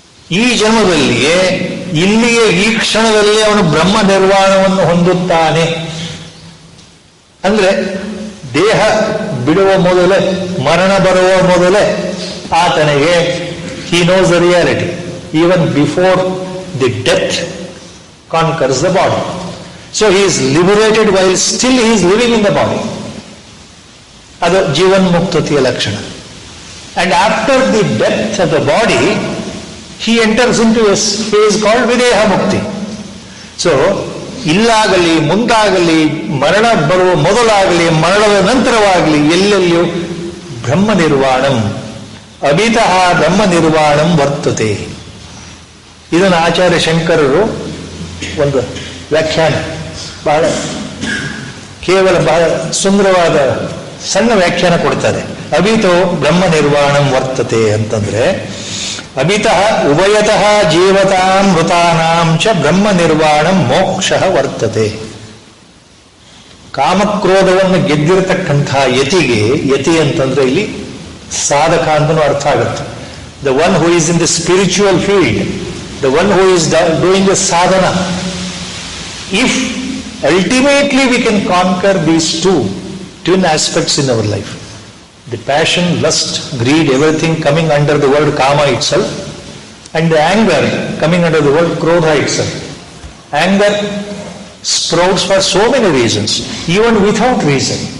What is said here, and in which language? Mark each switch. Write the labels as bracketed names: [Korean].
[Kannada] ಈ ಜನ್ಮದಲ್ಲಿಯೇ ಇಲ್ಲಿಯೇ ಈ ಕ್ಷಣದಲ್ಲಿ ಅವನು ಬ್ರಹ್ಮ ನಿರ್ವಾಣವನ್ನು ಹೊಂದುತ್ತಾನೆ. ಅಂದ್ರೆ ದೇಹ ಬಿಡುವ ಮೊದಲೇ, ಮರಣ ಬರುವ ಮೊದಲೇ ಆತನಿಗೆ [English] he knows the reality. Even before the death conquers the body. So he is liberated while still he is living in the body. [Kannada] ಅದು ಜೀವನ್ಮುಕ್ತತೆಯ ಲಕ್ಷಣ. [English] And after the death of the body, he enters into a phase called videha mukti. [Kannada] So ಇಲ್ಲಾಗಲಿ ಮುಂದಾಗಲಿ, ಮರಣ ಬರುವ ಮೊದಲಾಗಲಿ ಮರಣದ ನಂತರವಾಗಲಿ ಎಲ್ಲೆಲ್ಲಿಯೂ ಬ್ರಹ್ಮ ನಿರ್ವಾಣಂ, [Sanskrit] ಅಭಿತಃ ಬ್ರಹ್ಮ ನಿರ್ವಾಣಂ ವರ್ತತೆ. [Kannada] ಇದನ್ನು ಆಚಾರ್ಯ ಶಂಕರರು ಒಂದು ವ್ಯಾಖ್ಯಾನ, ಬಹಳ ಕೇವಲ ಬಹಳ ಸುಂದರವಾದ ಸಣ್ಣ ವ್ಯಾಖ್ಯಾನ ಕೊಡ್ತಾರೆ. ಅಭಿತೋ ಬ್ರಹ್ಮ ನಿರ್ವಾಣಂ ವರ್ತತೆ ಅಂತಂದ್ರೆ, [Sanskrit] ಅಭಿತಃ ಉಭಯತಃ ಜೀವತಾಂ ಮೃತಾನಾಂ ಚ ಬ್ರಹ್ಮ ನಿರ್ವಾಣಂ ಮೋಕ್ಷ ವರ್ತತೆ. [Kannada] ಕಾಮಕ್ರೋಧವನ್ನು ಗೆದ್ದಿರತಕ್ಕಂಥ ಯತಿಗೆ, ಯತಿ ಅಂತಂದ್ರೆ ಇಲ್ಲಿ ಸಾಧಕ ಅಂತನೂ ಅರ್ಥ ಆಗುತ್ತೆ. [English] The one who is in the spiritual field, the one who is doing the sadhana. If ultimately we can conquer these two twin aspects in our life, the passion, lust, greed, everything coming under the word kama itself, and the anger coming under the word krodha itself. Anger sprouts for so many reasons, even without reason.